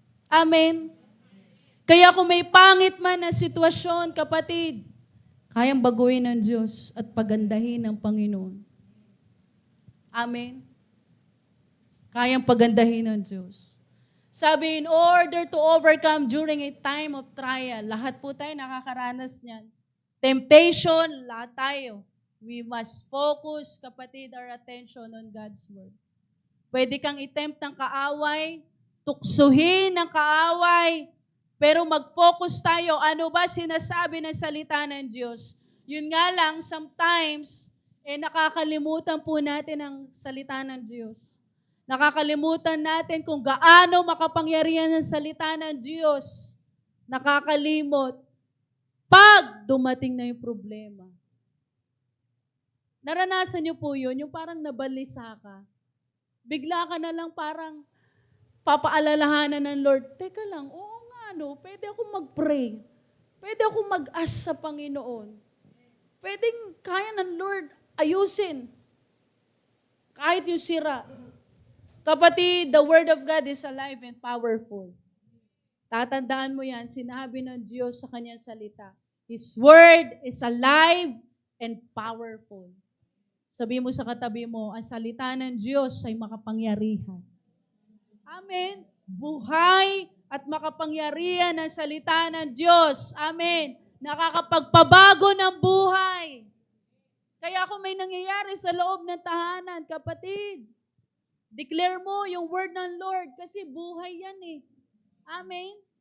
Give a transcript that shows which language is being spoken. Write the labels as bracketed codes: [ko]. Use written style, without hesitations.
[tl] Amen. Kaya kung may pangit man na sitwasyon, kapatid, kayang baguhin ng Diyos at pagandahin ng Panginoon. Amen. Kayang pagandahin ng Diyos. [en] Sabi, in order to overcome during a time of trial, [tl] lahat po tayo nakakaranas niyan. [en] Temptation, [tl] lahat tayo. [en] We must focus, kapatid, our attention on God's Word. [tl] Pwede kang i-tempt ng kaaway, tuksuhin ng kaaway, pero mag-focus tayo, ano ba sinasabi ng salita ng Diyos? Yun nga lang, sometimes, nakakalimutan po natin ang salita ng Diyos. Nakakalimutan natin kung gaano makapangyarihan ang salita ng Diyos. Nakakalimot pag dumating na yung problema. Naranasan niyo po yun, yung parang nabalisa ka. Bigla ka na lang parang papaalalahanan ng Lord, teka lang, oo nga, pwede akong mag-pray. Pwede akong mag-ask sa Panginoon. Pwedeng kaya ng Lord ayusin. Kahit yung sira. [en] Kapatid, the Word of God is alive and powerful. [tl] Tatandaan mo yan, sinabi ng Diyos sa kanyang salita. [en] His Word is alive and powerful. [tl] Sabi mo sa katabi mo, ang salita ng Diyos ay makapangyarihan. Amen. Buhay at makapangyarihan ang salita ng Diyos. Amen. Nakakapagpabago ng buhay. Kaya kung may nangyayari sa loob ng tahanan, kapatid, declare mo yung word ng Lord kasi buhay yan eh. Amen.